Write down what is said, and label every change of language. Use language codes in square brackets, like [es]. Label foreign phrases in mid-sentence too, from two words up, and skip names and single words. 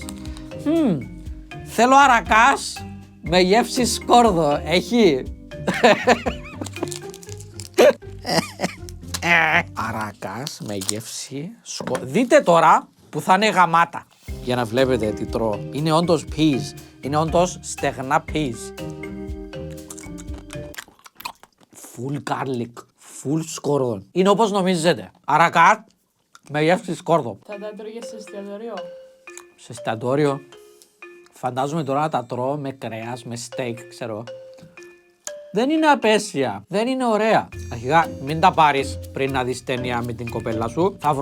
[el] Θέλω αρακάς με γεύση σκόρδο. Έχει? Αρακάς με γεύση σκόρδο. Δείτε τώρα που θα είναι γαμάτα. Για να βλέπετε τι τρώω. Είναι όντως peas. Είναι όντως στεγνά peas. [en] Full garlic. [el] Full σκόρδο. Είναι όπως νομίζετε. Αρακά με γεύση σκόρδο. Θα τα τρώγες σε εστιατόριο. Σε εστιατόριο. Φαντάζομαι τώρα να τα τρώω με κρέας, με steak, ξέρω. Δεν είναι απέσια. Δεν είναι ωραία. Αρχικά, μην τα πάρεις πριν να δεις ταινία με την κοπέλα σου.